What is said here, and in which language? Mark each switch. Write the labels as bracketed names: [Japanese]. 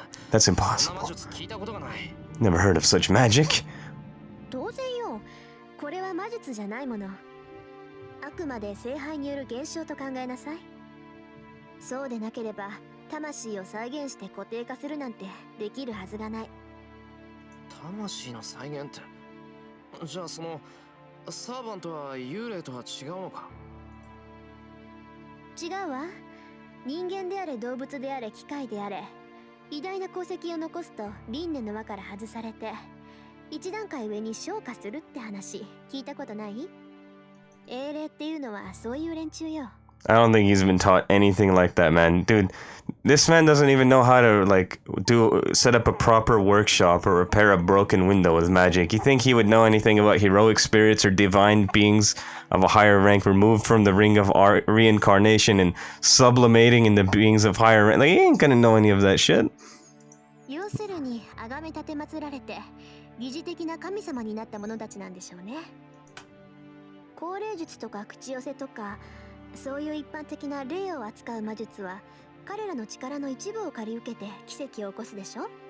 [English] That's impossible. Never heard of such magic. [Japanese] 当然よ。これは魔術じゃないもの。あくまで聖杯による現象と考えなさい。そうでなければ、魂を再現して固定化するなんてできるはずがない。魂の再現って、じゃあそのサーバントは幽霊とは違うのか？違うわ。人間であれ動物であれ機械であれ、偉大な功績を残すと輪廻の輪から外されて、一段階上に昇華するって話聞いたことない？英霊っていうのはそういう連中よ。 [English] I don't think he's been taught anything like that, man. Dude, this man doesn't even know how to, like, set up a proper workshop or repair a broken window with magic. You think he would know anything about heroic spirits or divine beings of a higher rank removed from the ring of reincarnation and sublimating into beings of higher rank? Like, he ain't gonna know any of that shit. [Japanese] 要するに、崇め立て祀られて、疑似的な神様になった者たちなんでしょうね。高霊術とか口寄せとか、そういう一般的な霊を扱う魔術は彼らの力の一部を借り受けて奇跡を起こすでしょ。